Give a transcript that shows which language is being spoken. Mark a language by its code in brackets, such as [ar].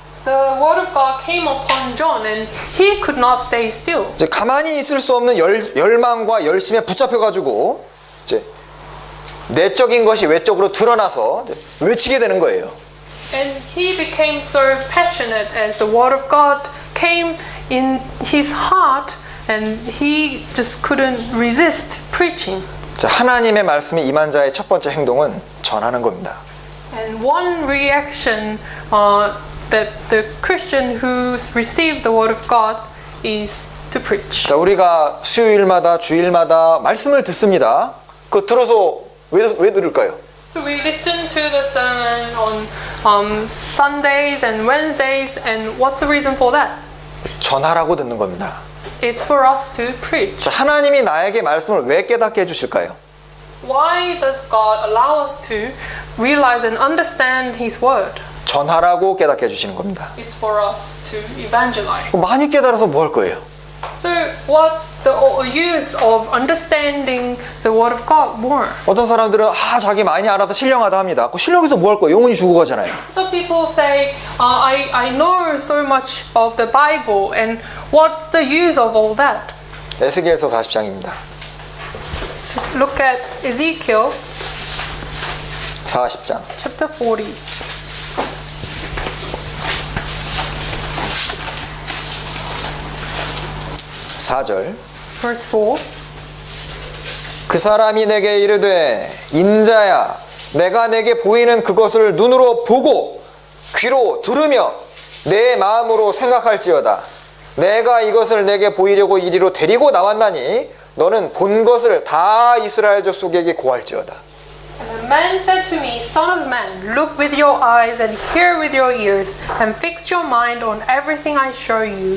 [en] The word of God came upon John and he could not stay still. [ko] 이제 가만히 있을 수 없는 열망과 열심에 붙잡혀 가지고 이제 내적인 것이 외적으로 드러나서 외치게 되는 거예요. [en] And he became so passionate as the word of God came in his heart and he just couldn't resist preaching. [ko] 자, 하나님의 말씀이 임한 자의 첫 번째 행동은 전하는 겁니다. [en] And one reaction that the Christian who's received the word of God is to preach. [ko] 자, 우리가 수요일마다 주일마다 말씀을 듣습니다. 그거 들어서 왜 들을까요? [en] So we listen to the sermon on Sundays and Wednesdays, and what's the reason for that? [ko] 전하라고 듣는 겁니다. [en] It's for us to preach. [ko] 자, 하나님이 나에게 말씀을 왜 깨닫게 해주실까요? [en] Why does God allow us to realize and understand His word? [ko] 전하라고 깨닫게 해주시는 겁니다. [en] It's for us to evangelize. [ko] 많이 깨달아서 뭐 할 거예요? [en] So what's the use of understanding the word of God more? [ko] 어떤 사람들은 자기 많이 알아서 신령하다 합니다. 그 신령해서 뭐 할 거예요? 영혼이 죽어 가잖아요. [en] Some people say, I know so much of the Bible, and what's the use of all that? [ko] 에스겔서 40장입니다. [en] So look at Ezekiel [ko] 40장. [en] chapter 40. [ko] 4절. [en] Verse 4. [ko] 그 사람이 내게 이르되 인자야 내가 내게 보이는 그것을 눈으로 보고 귀로 들으며 내 마음으로 생각할지어다. 내가 이것을 내게 보이려고 이리로 데리고 나왔나니 너는 본 것을 다 이스라엘 족속에게 고할지어다. [en] And the man said to me, Son of man, look with your eyes and hear with your ears, and fix your mind on everything I show you.